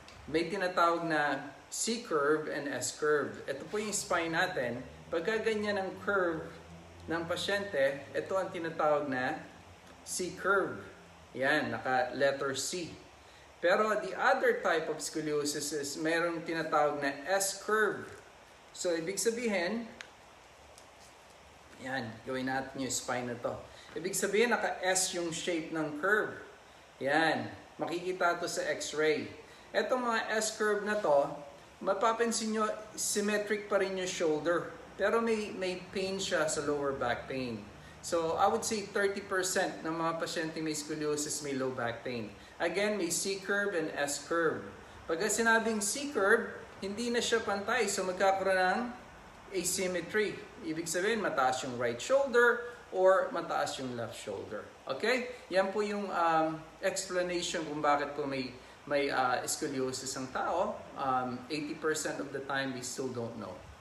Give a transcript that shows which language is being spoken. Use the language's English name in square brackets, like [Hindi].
[Filipino] May tinatawag na C-curve and S-curve. Ito po yung spine natin. Pagka ganyan ang curve ng pasyente, ito ang tinatawag na C-curve. Yan, naka-letter C. Pero [English] the other type of scoliosis is [Filipino] mayroong tinatawag na S-curve. So, ibig sabihin, yan, gawin natin yung spine na to. Ibig sabihin, naka-S yung shape ng curve. Yan, makikita to sa x-ray. Etong mga S-curve na to, mapapansin nyo, symmetric pa rin yung shoulder. Pero may pain siya sa lower back pain. [English] So, I would say [Filipino] 30% ng mga pasyente may scoliosis may low back pain. Again, may C-curve and S-curve. Pagka sinabing C-curve, hindi na siya pantay. So, magkakaroon ng asymmetry. Ibig sabihin, mataas yung right shoulder or mataas yung left shoulder. Okay? Yan po yung explanation kung bakit po may scoliosis ang tao. [English] 80% of the time, we still don't know.